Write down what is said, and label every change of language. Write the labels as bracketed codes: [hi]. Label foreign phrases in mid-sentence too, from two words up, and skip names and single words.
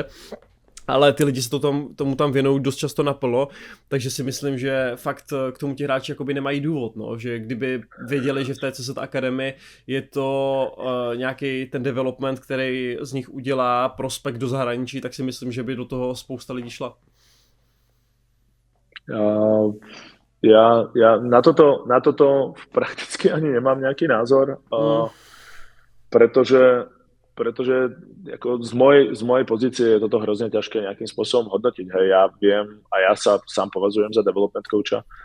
[cs] Ale ty lidi se tomu tam věnují dost často naplno, takže si myslím, že fakt k tomu ti hráči jakoby nemají důvod, no, že kdyby věděli, že v té CZ Academy je to nějaký ten development, který z nich udělá prospekt do zahraničí, tak si myslím, že by do toho spousta lidí šla. [sk] Ja na toto prakticky ani nemám nejaký názor, pretože ako z mojej pozície je toto hrozne ťažké nejakým spôsobom hodnotiť. Hej, ja viem a ja sa sám považujem za [en] development coacha.